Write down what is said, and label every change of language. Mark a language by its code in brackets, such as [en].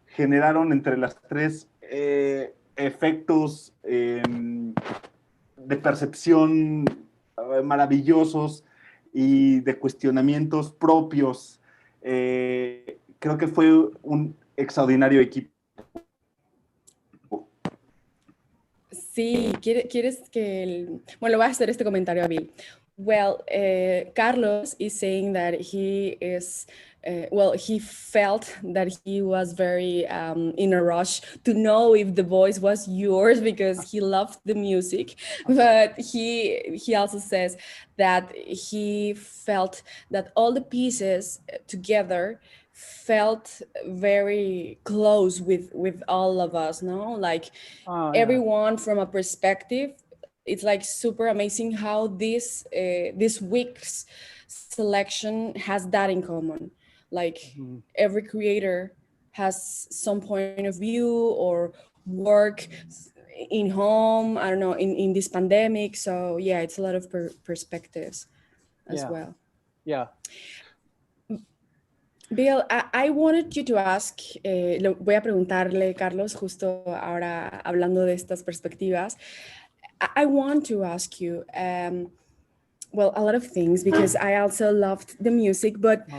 [es] Generaron entre las tres efectos de percepción maravillosos y de cuestionamientos propios. Creo que fue un extraordinario equipo. Sí, ¿quieres Bueno, voy a hacer este comentario a Bill. [en] Well, Carlos is saying that he is, he felt that he was very in a rush to know if the voice was yours because he loved the music. But he also says that he felt that all the pieces together felt very close with all of us, no? Like everyone from a perspective. It's like super amazing how this week's selection has that in common. Like every creator has some point of view or work in home, I don't know, in this pandemic. So yeah, it's a lot of perspectives as well. Yeah. [es] Bill, [en] I wanted you to ask, [es] voy a preguntarle, Carlos, justo ahora hablando de estas perspectivas. [en] I want to ask you, well, a lot of things because I also loved the music, but